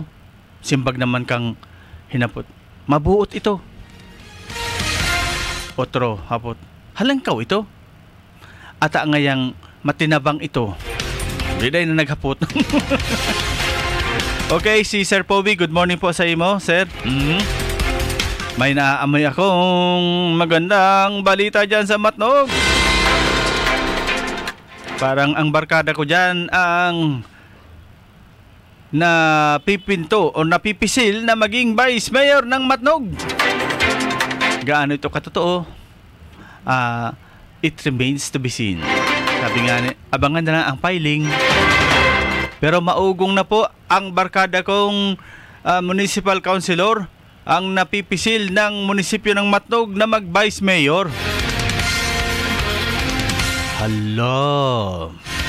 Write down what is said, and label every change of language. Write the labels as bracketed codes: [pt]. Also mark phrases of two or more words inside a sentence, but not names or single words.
[bik] Simbag naman kang hinapot, mabuot ito. Otro hapot, halang ka ito. Ata ngayang matinabang ito. Biday na naghapot. Okay, si Sir Poby, [en] good morning [bik] po sa imo, sir. [tl] May naaamoy akong magandang balita dyan sa Matnog. Parang ang barkada ko dyan ang napipinto o napipisil na maging Vice Mayor ng Matnog. Gaano ito katotoo? [en] It remains to be seen. [tl] Sabi nga, abangan na lang ang filing. Pero maugong na po ang barkada kong municipal councilor, ang napipisil ng munisipyo ng Matnog na mag-Vice Mayor. [en] Hello.